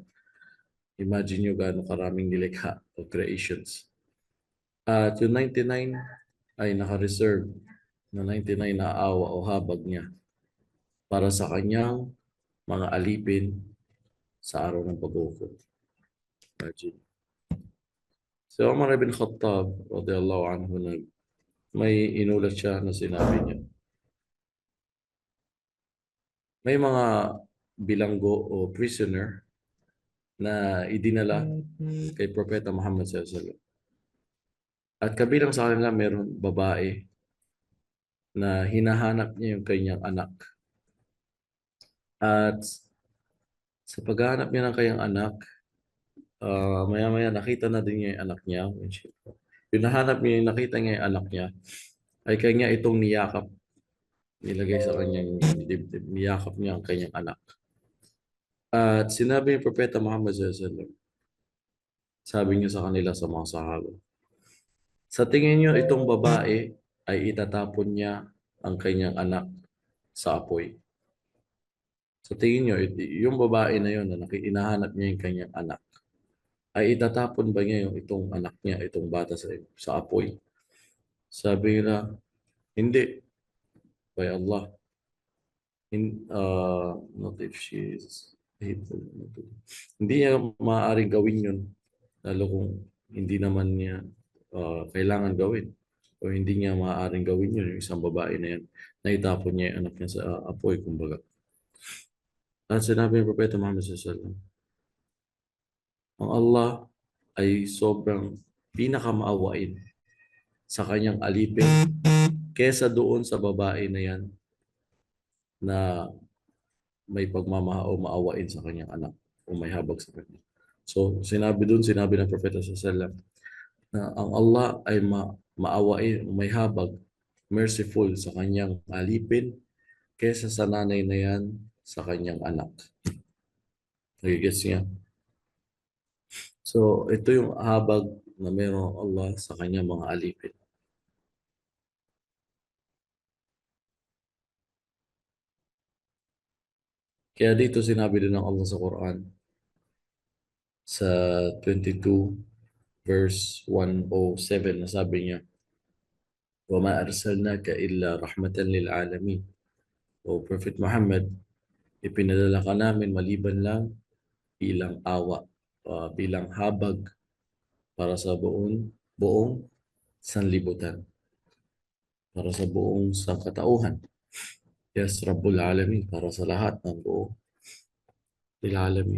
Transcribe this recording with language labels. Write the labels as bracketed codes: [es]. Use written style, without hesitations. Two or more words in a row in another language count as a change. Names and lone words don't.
[tl] Imagine nyo gaano karaming nilikha o creations. At yung 99 ay naka-reserve na 99 na awa o habag niya para sa kanyang mga alipin sa araw ng pag-uukot. Imagine. So Umar ibn Khattab [ar] رضي الله عنه, [tl] may inulat siya na sinabi niya, may mga bilanggo o prisoner na idinala kay Propeta Muhammad [ar] صلى الله عليه وسلم. [tl] At kabilang sa kanila meron babae na hinahanap niya yung kanyang anak. At sa paghahanap niya ng kanyang anak, maya-maya nakita na din niya yung anak niya. Pinahanap niya yung nakita niya yung anak niya, ay kanya itong niyakap, nilagay sa kanyang dibdib, niyakap niya ang kanyang anak. At sinabi ni Propeta Muhammad [ar] صلى الله عليه وسلم, [tl] sabi niya sa kanila sa mga sahaba, sa tingin niyo itong babae ay itatapon niya ang kanyang anak sa apoy. Sa tingin niyo, yung babae na yun na hinahanap niya yung kanyang anak, ay itatapon ba niya yung itong anak niya, itong bata sa apoy? Sabi nila, hindi. [en] By Allah. Not if she is hateful. [tl] Hindi niya maaaring gawin yun, lalo kung hindi naman niya kailangan gawin. O hindi niya maaaring gawin yun, yung isang babae na yan, na itapon niya yung anak niya sa apoy, kumbaga. At sinabi ng Propeta Muhammad [ar] صلى الله عليه وسلم, [tl] ang Allah ay sobrang pinakamaawain sa kanyang alipin kesa doon sa babae na yan na may pagmamahal o maawain sa kanyang anak o may habag sa kanya. So, sinabi ng Propeta [ar] صلى الله عليه وسلم [tl] na ang Allah ay maawain o may habag, merciful sa kanyang alipin kesa sa nanay na yan sa kanyang anak. Nagigets niya? So, ito yung habag na meron Allah sa kanyang mga alipin. Kaya dito sinabi din ng Allah sa Quran sa 22 verse 107 na sabi niya, [ar] وَمَا أَرْسَلْنَاكَ إِلَّا رَحْمَةً لِلْعَالَمِينَ. [en] O Prophet Muhammad, [tl] ipinadala ka namin maliban lang bilang awa, bilang habag para sa buong sanlibutan, para sa buong sangkatauhan. Yes, [ar] رب العالمين, [tl] para sa lahat ng buong Alamin.